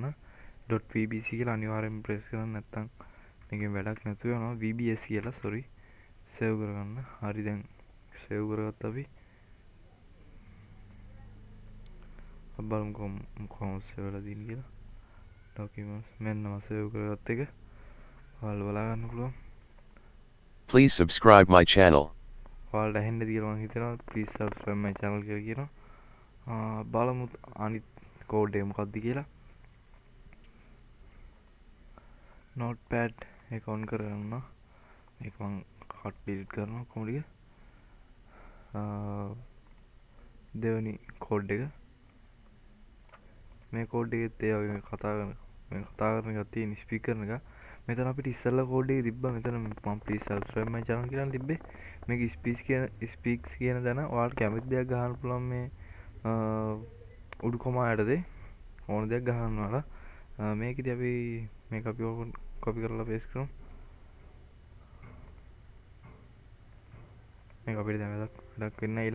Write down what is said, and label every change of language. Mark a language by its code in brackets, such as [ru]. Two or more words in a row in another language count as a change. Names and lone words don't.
[si] .vbc කියලා අනිවාර්යෙන් ප්‍රෙස් කරන්න, නැත්නම් මේකෙන් වැඩක් නැතුව යනවා. vbs කියලා sorry සේව් කරගන්න. හරි දැන් සේව් කරගත්ත අපි. බලමු කොහොමද සේව් වෙලා තියෙන්නේ කියලා. documents මෙන්න මම සේව් කරගත්ත එක. ඔයාලා බලා ගන්න පුළුවන්. [en] Please subscribe my channel. [si] ඔයාලට ඇහෙන්නද කියලා මම හිතනවා. [en] please subscribe my channel [si] කියලා කියනවා. බලමු අනිත් කෝඩ් එක මොකක්ද කියලා. notepad එක on කරගන්න. මේක මම [en] cut delete [si] කරනවා කොහොමද? දෙවෙනි කෝඩ් එක. මේ කෝඩ් එකෙත් ඒ වගේ කතා කරන එකක් තියෙන ස්පීක් කරන එක. මෙතන අපිට ඉස්සෙල්ලා කෝඩ් එකේ තිබ්බා. මෙතන මම [en] please subscribe my channel [si] කියලා තිබ්බේ. මේක speaks කියන දන ඔයාලට කැමති දෙයක් ගහන්න පුළුවන්. මේ උඩු කොමා යටතේ ඕන දෙයක් ගහන්න ඔයාලා. මේකෙදි අපි මේක අපි copy කරලා paste කරමු. මේක අපිට දැන් වැඩක් වෙන්නේ නැහැ.